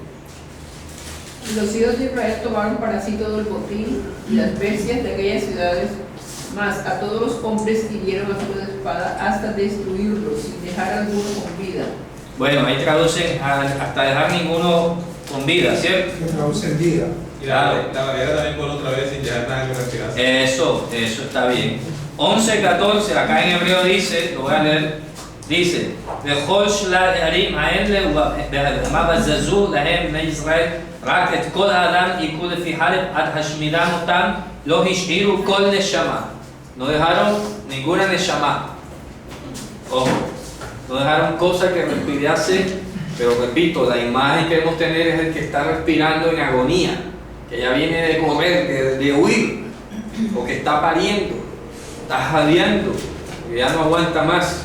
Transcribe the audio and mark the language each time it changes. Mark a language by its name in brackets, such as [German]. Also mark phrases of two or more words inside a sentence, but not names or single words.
[Spanish] Los hijos de Israel tomaron para sí todo el botín y las bestias de aquellas ciudades, mas a todos los hombres hirieron a filo de espada hasta destruirlos, sin dejar alguno con vida. Bueno, ahí traducen hasta dejar ninguno con vida, ¿cierto? Que traduce en vida. Y la barrera también por otra vez sin dejar nada que respirase. Eso está bien. 11:14, acá en hebreo dice, lo voy a leer, dice, [Hebrew] וכל שלל הערים האלה והבהמה בזזו להם בני ישראל רק את כל האדם הכו לפי חרב עד השמידם אותם לא השאירו כל נשמה. [Spanish] No dejaron ninguna neshama. Ojo, no dejaron cosa que respirase, pero repito, la imagen que debemos tener es el que está respirando en agonía, que ya viene de correr, de huir, o que está pariendo, está jadeando, que ya no aguanta más.